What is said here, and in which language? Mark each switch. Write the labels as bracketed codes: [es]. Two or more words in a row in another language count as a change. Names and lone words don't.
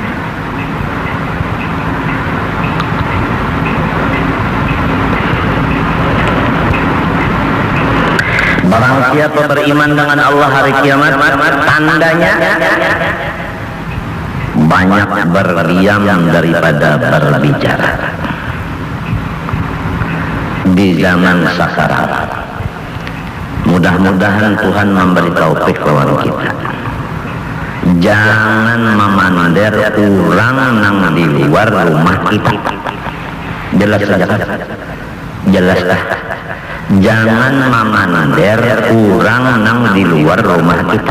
[id] Barang siapa beriman dengan Allah hari kiamat, tandanya banyak berdiam daripada berbicara. Di zaman sakarat, mudah-mudahan Tuhan memberi taufik lawan kita. Jangan memander orang nang di luar rumah kita. Jelas saja, jelas dah. Jangan memander orang nang di luar rumah kita.